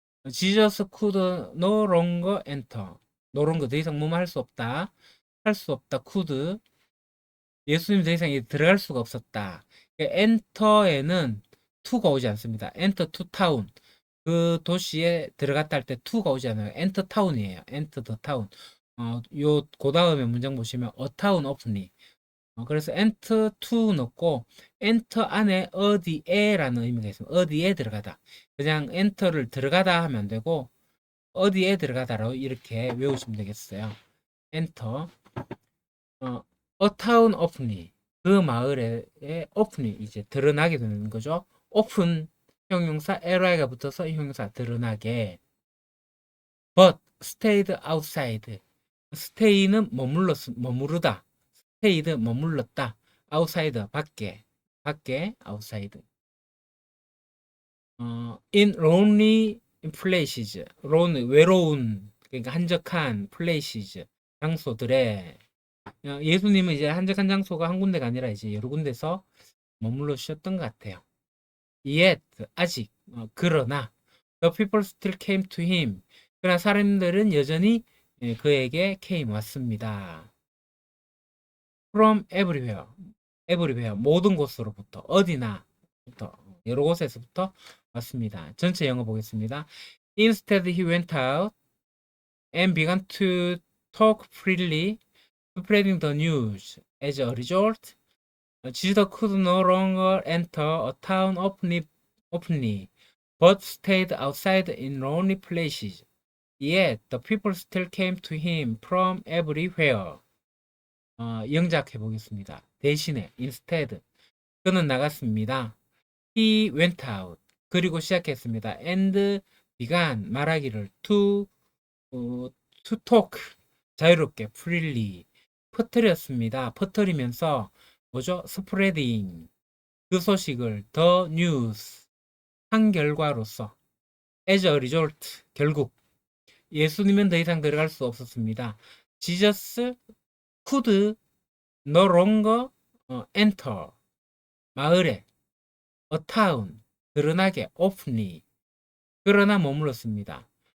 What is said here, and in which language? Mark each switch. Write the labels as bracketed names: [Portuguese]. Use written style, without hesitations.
[English] Jesus could no longer enter. [Korean] no longer 더 이상 뭐뭐 할 수 없다. 할 수 없다. could 예수님 더 이상 들어갈 수가 없었다. enter에는 to가 오지 않습니다. [English] enter to town. [Korean] 그 도시에 들어갔다 할 때 to가 오지 않아요. enter town이에요. [English] enter the town. [Korean] 그 다음에 문장 보시면 [English] a town openly. [Korean] 그래서 enter to 넣고 enter 안에 어디에라는 의미가 있습니다. 어디에 들어가다. 그냥 enter를 들어가다 하면 안 되고 어디에 들어가다로 이렇게 외우시면 되겠어요. [English] enter. a town openly. [Korean] 그 마을에 openly 이제 드러나게 되는 거죠. open 형용사 ly가 붙어서 이 형용사 드러나게. [English] but stayed outside. [Korean] stay는 머무르다. stayed 머물렀다. [English] outside [Korean] 밖에 [English] outside. in lonely places. [Korean] 외로운 그러니까 한적한 places 장소들에 예수님은 이제 한적한 장소가 한 군데가 아니라 이제 여러 군데서 머물러 주셨던 것 같아요. [English] Yet [Korean] 아직 그러나 [English] the people still came to him. [Korean] 그러나 사람들은 여전히 그에게 came 왔습니다. [English] From everywhere [Korean] 모든 곳으로부터 어디나부터 여러 곳에서부터 왔습니다. 전체 영어 보겠습니다. [English] Instead he went out and began to talk freely, spreading the news. As a result, Jesus could no longer enter a town openly, but stayed outside in lonely places. Yet the people still came to him from everywhere. [Korean] 영작해 보겠습니다. 대신에 [English] instead [Korean] 그는 나갔습니다. [English] He went out. [Korean] 그리고 시작했습니다. [English] And began [Korean] 말하기를 [English] to talk [Korean] 자유롭게 [English] freely [Korean] 퍼뜨렸습니다. 퍼뜨리면서 뭐죠? [English] spreading [Korean] 그 소식을 [English] the news [Korean] 한 결과로서 [English] as a result [Korean] 결국 예수님은 더 이상 들어갈 수 없었습니다. [English] Jesus could no longer enter [Korean] 마을에 [English] a town [Korean] 드러나게 [English] openly [Korean] 그러나 머물렀습니다.